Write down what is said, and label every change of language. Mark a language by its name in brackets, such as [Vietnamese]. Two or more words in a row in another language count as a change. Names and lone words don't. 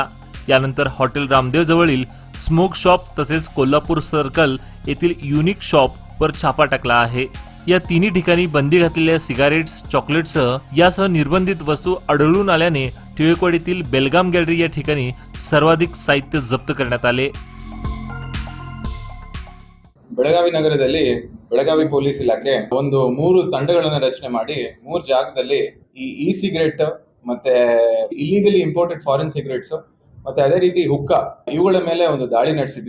[Marathi] यानंतर हॉटेल रामदेव जवळील स्मोक शॉप तसेच कोल्हापूर सर्कल येथील युनिक शॉप वर छापा टाकला आहे। या तिन्ही ठिकाणी बंदी घातलेल्या सिगारेट्स, चॉकलेट्ससह यासह निर्बंधित वस्तू आढळून आल्याने टिळकोडीतील बेलगाम गॅलरी या ठिकाणी सर्वाधिक साहित्य जप्त करण्यात आले। [Kannada] ಬೆಳಗಾವಿ ನಗರದಲ್ಲಿ ಬೆಳಗಾವಿ ಪೊಲೀಸ್ ಇಲಾಖೆ ಒಂದು 3 ತಂಡಗಳನ್ನು ರಚನೆ ಮಾಡಿ 3 ಜಾಗದಲ್ಲಿ ಈ ಸಿಗರೆಟ್ ಮತ್ತೆ ಇಲ್ಲಿಗಲಿ [English] imported foreign cigarettes [Kannada] ಮತ್ತೆ ಅದೇ ರೀತಿ ಹುಕ್ಕಾ ಇವುಗಳ ಮೇಲೆ ಒಂದು ದಾಳಿ ನಡೆಸಿದ್ವಿ।